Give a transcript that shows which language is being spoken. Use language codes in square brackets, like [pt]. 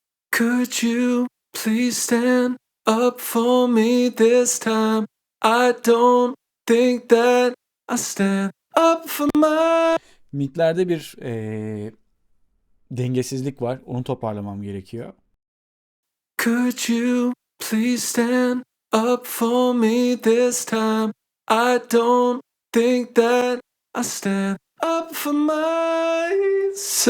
[en] Could you please stand up for me this time? I don't think that I stand up for my... [tr] Midlerde bir dengesizlik var. Onu toparlamam gerekiyor. [en] Could you please stand up for me this time? I don't think that I stand up for myself.